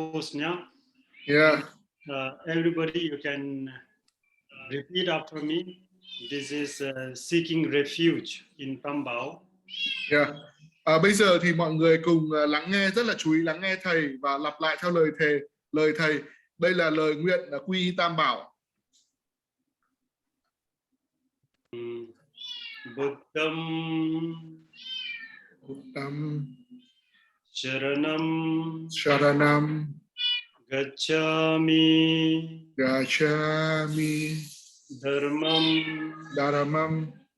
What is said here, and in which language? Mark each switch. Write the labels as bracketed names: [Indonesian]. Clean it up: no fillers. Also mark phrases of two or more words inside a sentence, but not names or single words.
[English] post now. Yeah. Everybody, you can repeat after me. This is seeking refuge in Tam Bảo. Yeah. [Vietnamese] Bây giờ thì mọi người cùng lắng nghe, rất là chú ý lắng nghe thầy và lặp lại theo lời thầy. Đây là lời nguyện quy y Tam Bảo. [Pali] Buddham Sharanam Gacchami Dharamam